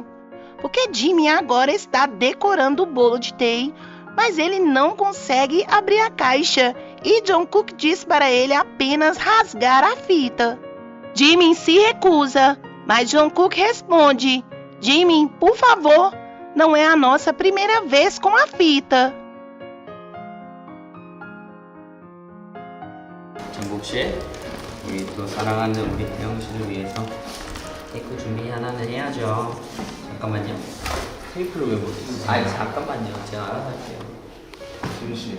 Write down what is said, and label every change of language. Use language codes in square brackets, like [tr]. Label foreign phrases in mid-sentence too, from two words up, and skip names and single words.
[pt] Porque Jimin agora está decorando o bolo de Tae, mas ele não consegue abrir a caixa e Jungkook diz para ele apenas rasgar a fita. Jimin se recusa, mas Jungkook responde: "Jimin, por favor, não é a nossa primeira vez com a fita." [ko] 정국 씨, 우리 또 사랑하는 우리 태영 씨를 위해서 케이크 준비 하나는 해야죠. 잠깐만요. 테이프를 왜 못했어? 아니 잠깐만요. 제가 알아서 할게요. 지민 씨.